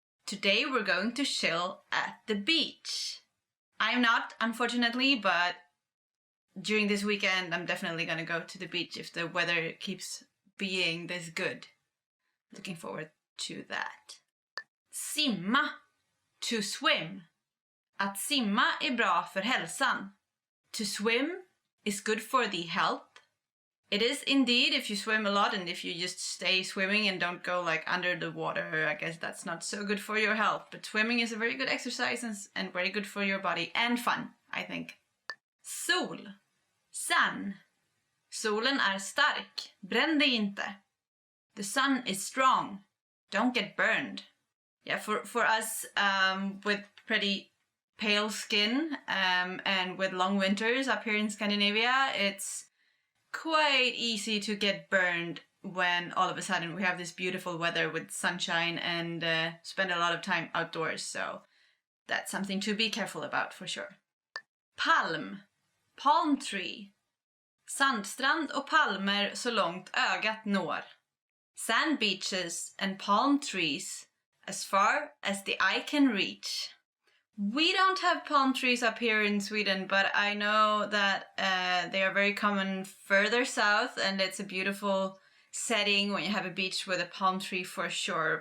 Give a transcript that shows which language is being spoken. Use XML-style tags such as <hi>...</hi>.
<en>Today we're going to chill at the beach. I'm not, unfortunately, but during this weekend I'm definitely gonna go to the beach if the weather keeps being this good. Looking forward to that.</en> <sv>Simma.</sv> <en>To swim.</en> <sv>Att simma är bra för hälsan.</sv> <en>To swim is good for the health. It is indeed if you swim a lot and if you just stay swimming and don't go like under the water, I guess that's not so good for your health. But swimming is a very good exercise and very good for your body and fun, I think.</en> <sv>Sol.</sv> <en>Sun.</en> <sv>Solen är stark. Bränn dig inte.</sv> <en>The sun is strong. Don't get burned. Yeah, for us with pretty pale skin and with long winters up here in Scandinavia, it's quite easy to get burned when all of a sudden we have this beautiful weather with sunshine and spend a lot of time outdoors. So that's something to be careful about for sure. Palm. Palm tree.</en> <sv>Sandstrand och palmer så långt ögat når.</sv> <en>Sand beaches and palm trees as far as the eye can reach. We don't have palm trees up here in Sweden, but I know that they are very common further south, and it's a beautiful setting when you have a beach with a palm tree for sure.</en>